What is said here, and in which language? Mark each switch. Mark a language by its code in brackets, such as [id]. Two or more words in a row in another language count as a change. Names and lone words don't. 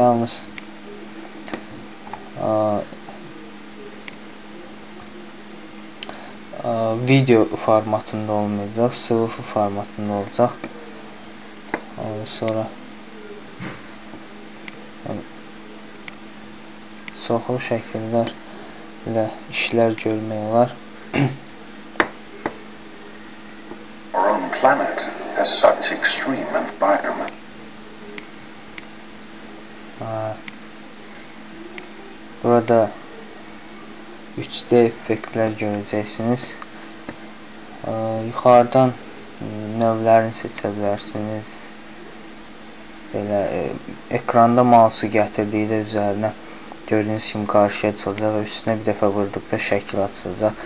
[az] Yalnız video formatında olmayacaq, SVF formatında olacaq. Sonra çoxlu şəkillərlə işlər görmək olar. [en] Our own planet has such extreme environment. [az] Burada 3D effektlər görəcəksiniz. Yuxarıdan növlərini seçə bilərsiniz. Belə ekranda mouse'u gətirdikdə üzərinə gördüyünüz kimi qarşıya çıxacaq və üstünə bir dəfə vurduqda şəkil açılacaq.